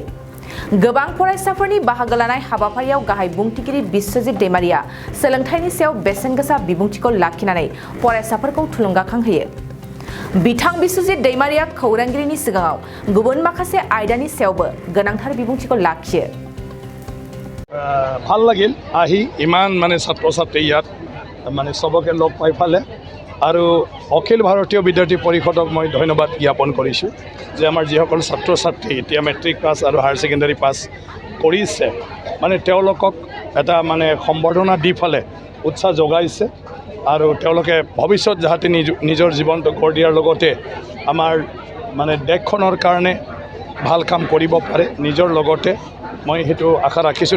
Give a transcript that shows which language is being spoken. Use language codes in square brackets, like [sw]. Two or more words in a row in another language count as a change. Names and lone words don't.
[brx] गोबां फरायसाफोरनि बाहागो लानाय हाबाफारियाव गाहाय बुंथिगिरि बिश्वजित दैमारिया सोलोंथाइनि सायाव बेसेनगोसा बिबुंथिखौ लाखिनानै फरायसाफोरखौ थुलुंगाखांहोयो। बिथां बिश्वजित दैमारिया खौरांगिरिनि सिगाङाव गुबुन माखासे आयदानि सायावबो गोनांथार बिबुंथिखौ लाखियो। [as] ভাল লাগিল আহি ইমান ছাত্ৰ ছাত্ৰী ইয়াত সবকে লগ পাই ফালে আৰু অখিল ভাৰতীয় বিদ্যাৰ্থী পৰিষদক মই ধন্যবাদ জ্ঞাপন কৰিছোঁ যে আমাৰ যিসকল ছাত্ৰ ছাত্ৰী এতিয়া [en] matric pass [as] আৰু [en] higher secondary pass [as] কৰিছে তেওঁলোকক এটা সম্বৰ্ধনা দি ফালে উৎসাহ যোগাইছে আৰু তেওঁলোকে ভৱিষ্যত যাতে নিজৰ জীৱনটো গঢ় দিয়াৰ লগতে আমাৰ দেশখনৰ কাৰণে ভাল কাম কৰিব পাৰে নিজৰ লগতে মই হেতু আশা ৰাখিছোঁ।